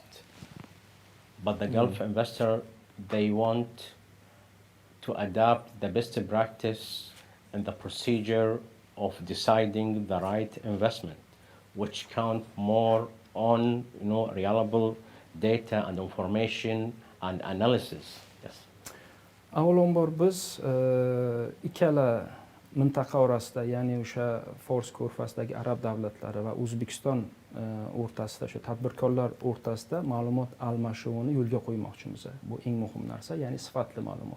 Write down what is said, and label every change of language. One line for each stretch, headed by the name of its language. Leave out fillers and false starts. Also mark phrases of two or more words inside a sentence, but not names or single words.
English: But the Gulf investor, they want to adapt the best practice and the procedure of deciding the right investment, which count more on reliable data and information and analysis. Yes.
Uzbek: Avvalambor biz ikkala mintaqa orasida, ya'ni o'sha Fors ko'rfazdagi arab davlatlari va O'zbekiston o'rtasida, o'sha tadbirkorlar o'rtasida ma'lumot almashuvini yo'lga qo'ymoqchimiz. Bu eng muhim narsa, ya'ni sifatli ma'lumot.